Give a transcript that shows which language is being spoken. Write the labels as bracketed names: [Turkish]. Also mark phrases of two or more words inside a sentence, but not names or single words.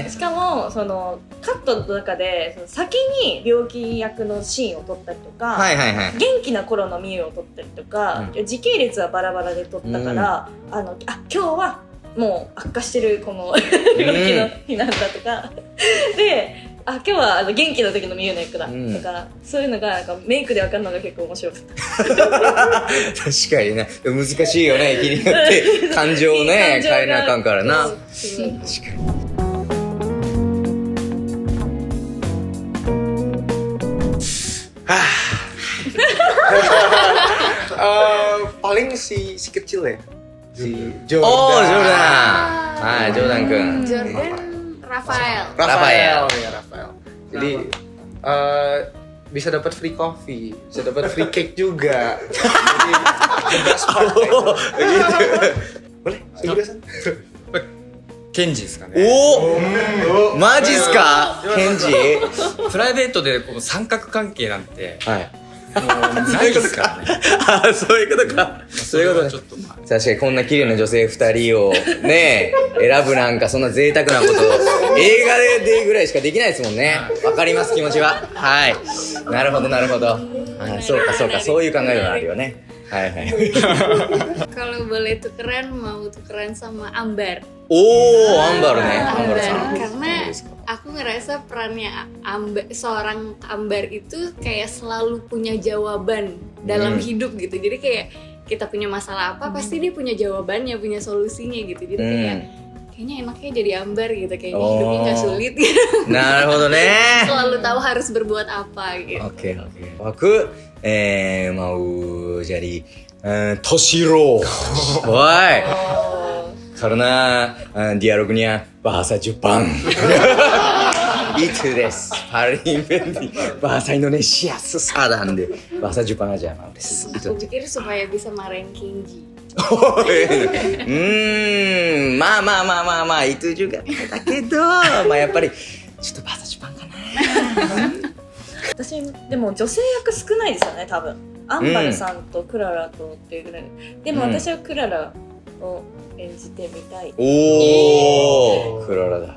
[Japanese] しかもそのカットの中でその先に病気役のシーンを撮ったりとか、元気な頃のミユを撮ったりとか、時系列はバラバラで撮ったから、今日はもう悪化してるこの病気の日なんだとかで、今日は元気の時のミユの役だとか、そういうのがなんかメイクで分かるのが結構面白かった。確かにね、難しいよね、日によって感情をね変えなあかんからな。確かに。 [Indonesian] Paling si kecil ya, si Jordan. Jordan kun. Rafael. Jadi bisa dapat [English] free coffee, [Indonesian] bisa dapat [English] free cake [Indonesian] juga. Jadi bebas pakai. Boleh? [Japanese] ケンジですかね。おおマジっすかケンジプライベートでこの三角関係なんて、はいもうないですからね。あそういうことかそういうことねちょっとまあ、確かにこんな綺麗な女性2人をね選ぶなんかそんな贅沢なこと映画でぐらいしかできないですもんね。わかります気持ちは。はいなるほどなるほど。あそうかそうかそういう考えがあるよね。はいはい [Indonesian] Kalau boleh tukeran, mau tukeran sama Ambar. [Japanese] おおアンバルねアンバルさん [Indonesian] Karena aku ngerasa perannya seorang Ambar itu kayak selalu punya jawaban dalam hidup gitu. Jadi kayak kita punya masalah apa pasti dia punya jawabannya, punya solusinya gitu. Jadi kayak kayaknya enaknya jadi Ambar gitu, kayaknya hidupnya nggak sulit gitu. [Japanese] なるほどね [Indonesian] Selalu tahu harus berbuat apa gitu. [English] okay okay [Indonesian] aku mau jadi Toshiro woi karena dialognya [Japanese] bahasa Jepang [Indonesian] itu des paling penting bahasa Indonesia susah dan deh bahasa Jepang aja mau des itu Aku pikir supaya bisa marahin Kenji. [Japanese] まあまあまあまあまあ [Indonesian] itu juga [Japanese] だけどまあやっぱりちょっと [Indonesian] bahasa Jepang [Japanese] かな私でも女性役少ないですよね多分。アンバルさんとクララとっていうぐらいでも私はクララを演じてみたい。おークララだ